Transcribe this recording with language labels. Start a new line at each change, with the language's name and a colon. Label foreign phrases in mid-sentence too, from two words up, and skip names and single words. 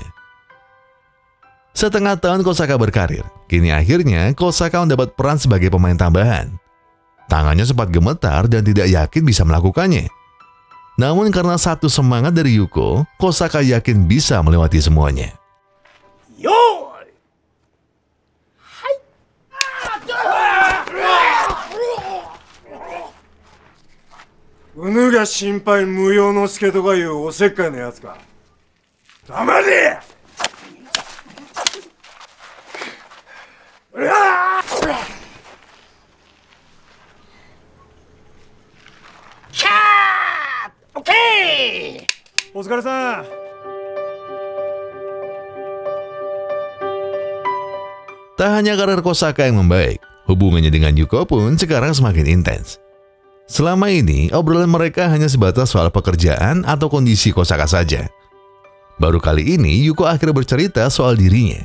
Indonesian: Setengah tahun Kosaka berkarir, kini akhirnya Kosaka mendapat peran sebagai pemain tambahan. Tangannya sempat gemetar dan tidak yakin bisa melakukannya. Namun karena satu semangat dari Yuko, Kosaka yakin bisa melewati semuanya.
Japanese: よーい！はい! うぬが心配無用の助とかいうおせっかいのやつか。黙れ！お疲れさん。
Indonesian: Tak hanya karir Kosaka yang membaik, hubungannya dengan Yuko pun sekarang semakin intens. Selama ini, obrolan mereka hanya sebatas soal pekerjaan atau kondisi Kosaka saja. Baru kali ini, Yuko akhirnya bercerita soal dirinya.